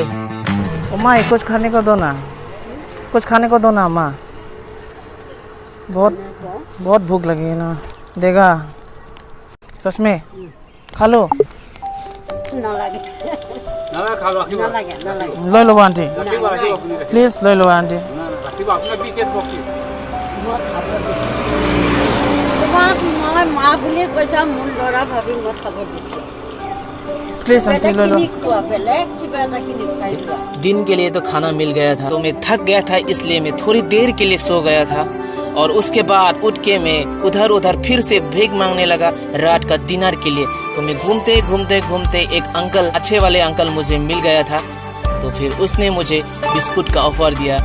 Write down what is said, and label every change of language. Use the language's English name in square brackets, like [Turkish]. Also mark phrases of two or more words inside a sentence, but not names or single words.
[Hindi] माँ कुछ खाने को दो ना, कुछ खाने को दो ना माँ, बहुत भूख लगी है ना। देगा सच में, खा लो। ना लगे ना खा लो ना लगे ना लगे ले लो आंटी, प्लीज ले लो आंटी। अपना दिखेर बकी [Assamese] मत তোমাক মই মা বুলি কৈছা মোৰ ল'ৰা ভাবি মই খাব দিছোঁ [Hindi] प्लीज आंटी ले लो। [Assamese] কিনি খোৱা বেলেগ কিবা এটা কিনি খাই লোৱা [Hindi] दिन के लिए तो खाना मिल गया था, तो मैं थक गया था, इसलिए मैं थोड़ी देर के लिए सो गया था। और उसके बाद उठ के मैं उधर उधर फिर से भीख मांगने लगा रात का डिनर के लिए। तो मैं घूमते घूमते घूमते एक अंकल, अच्छे वाले अंकल मुझे मिल गया था। तो फिर उसने मुझे बिस्कुट का ऑफर दिया।